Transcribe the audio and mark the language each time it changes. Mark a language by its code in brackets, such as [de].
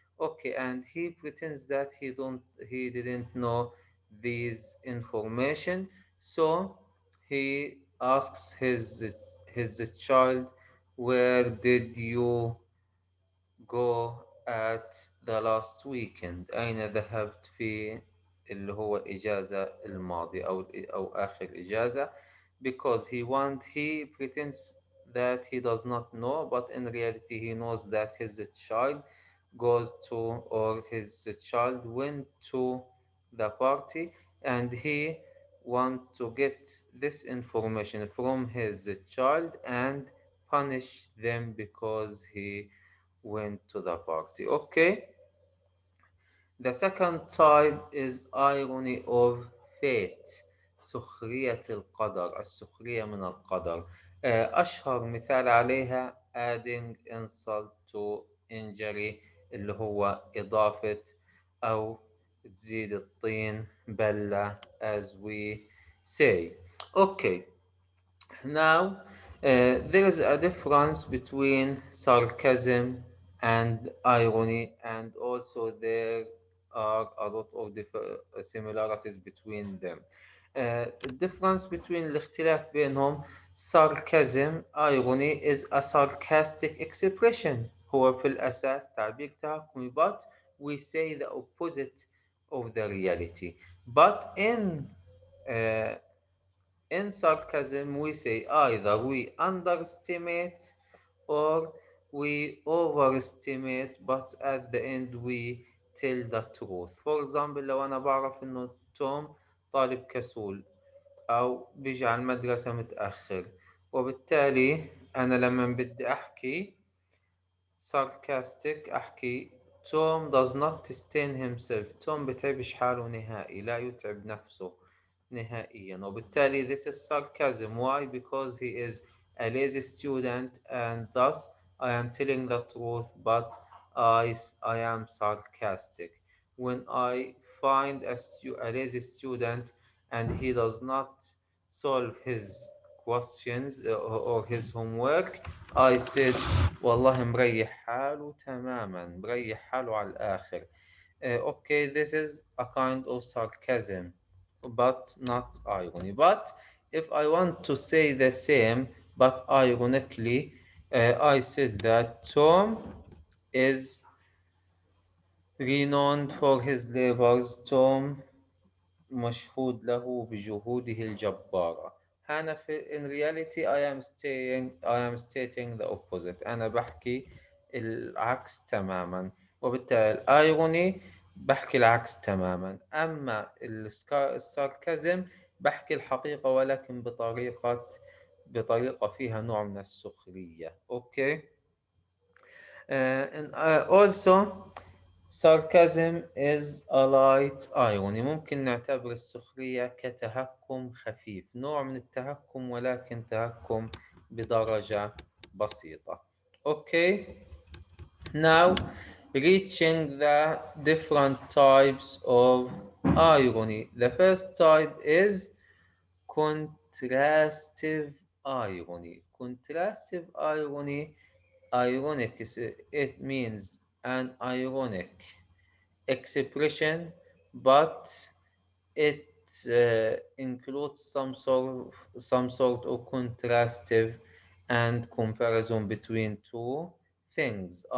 [en] Okay, and he pretends that he didn't know these information, so he asks his child, where did you go at the last weekend? [ar] أين ذهبت في اللي هو الإجازة الماضية أو آخر إجازة. [en] Because he pretends that he does not know, but in reality he knows that his child goes to or his child went to the party and he want to get this information from his child and punish them because he went to the party. Okay, the second type is irony of fate. [ar] سخرية القدر، السخرية من القدر. أشهر مثال عليها [en] adding insult to injury [ar] اللي هو إضافة أو تزيد الطين بلة [en] as we say. Okay, now, there is a difference between sarcasm and irony, and also there are a lot of similarities between them. The difference between [ar] الاختلاف بينهم [en] sarcasm irony is a sarcastic expression. [ar] هو في الأساس تعبير تهكمي [en] but we say the opposite of the reality. But uh, in sarcasm, we say either we underestimate or we overestimate, but at the end we tell the truth. [ar] For example, لو أنا بعرف إنه توم طالب كسول أو بيجي على المدرسة متأخر، وبالتالي أنا لما بدي أحكي sarcastic أحكي توم [en] does not sustain himself. [ar] توم بتعبش حاله نهائي، لا يتعب نفسه نهائيا، وبالتالي [en] this is sarcasm. Why? Because he is a lazy student and thus I am telling the truth but I am sarcastic. When I find a lazy student and he does not solve his questions or his homework, I said [ar] والله مريح حاله تماما، مريح حاله على الآخر. [en] Okay, this is a kind of sarcasm but not irony. But if I want to say the same but ironically, I said that Tom is renowned for his labors. [ar] Tom مشهود له بجهوده الجبارة. [en] أنا in reality I am stating the opposite. [ar] أنا بحكي العكس تماما، وبالتالي الأيروني بحكي العكس تماما. أما الساركازم بحكي الحقيقة ولكن بطريقة فيها نوع من السخرية. أوكي. [en] and also sarcasm is a light irony. [ar] ممكن نعتبر السخرية كتهكم خفيف، نوع من التهكم ولكن تهكم بدرجة بسيطة. أوكي. [en] Now, reaching the different types of irony. The first type is contrastive irony. Contrastive irony, ironic, it means an ironic expression, but it includes some sort of contrastive and comparison between two things.